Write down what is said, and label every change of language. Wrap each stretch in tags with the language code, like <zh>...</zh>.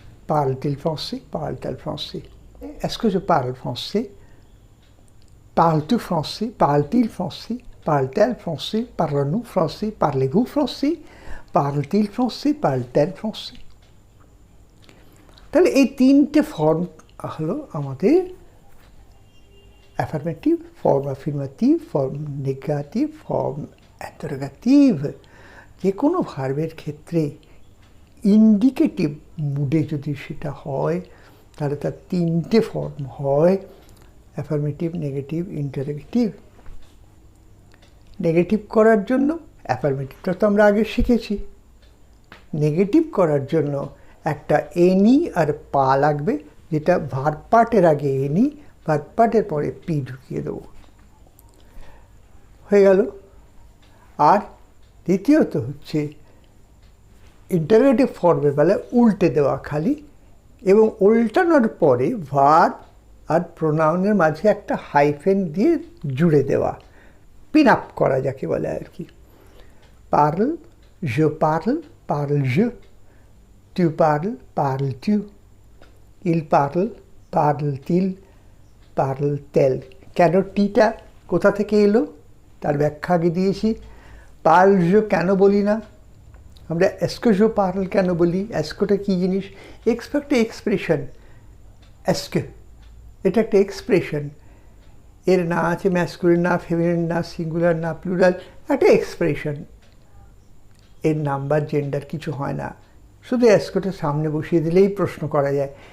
<fr>parle-t-il français, parle-t-elle français, est-ce que je parle français, parles-tu français, parle-t-il français, parle-t-elle français, parlons-nous français, parlez-vous français, parle-t-il français, parle-t-elle français।</fr> <bn>তাহলে এই তিনটে form হলো আমাদের affirmative, form affirmative, form negative, form interrogative. যে কোনো ভার্বের ক্ষেত্রে indicative মুডে যদি সেটা হয়, তাহলে তার তিনটে ফর্ম হয়, অ্যাফার্মেটিভ, নেগেটিভ, ইন্টারোগেটিভ। নেগেটিভ করার জন্য অ্যাফার্মেটিভটা তো আমরা আগে শিখেছি, নেগেটিভ করার জন্য একটা এনি আর পা লাগবে, যেটা ভার্ব পার্টের আগে এনি, ভার্ব পার্টের পরে পি ঢুকিয়ে দেবো, হয়ে গেল। আর দ্বিতীয়ত হচ্ছে ইন্টারোগেটিভ ফর্মের বেলায় উল্টে দেওয়া খালি, এবং উল্টানোর পরে ভার্ব আর প্রোনাউনের মাঝে একটা হাইফেন দিয়ে জুড়ে দেওয়া, পিন আপ করা যাকে বলে আর কি। Pearl,</bn> <fr>je parle, parle je, tu parles-tu, il parle-t-il, parle-t-elle।</fr> <bn>কেন টিটা কোথা থেকে এলো তার ব্যাখ্যা আগে দিয়েছি। পার্ল জো কেন বলি না, আমরা এসকো জো পার্ল কেন বলি, এসকোটা কী জিনিস, এক্সপো একটা এক্সপ্রেশন, এসকো এটা একটা এক্সপ্রেশন, এর না আছে ম্যাসকুলিন না ফেমিনিন না সিঙ্গুলার না প্লুরাল, একটা এক্সপ্রেশন, এর নাম্বার জেন্ডার কিছু হয় না, শুধু এসকোটা সামনে বসিয়ে দিলেই প্রশ্ন করা যায়।</bn>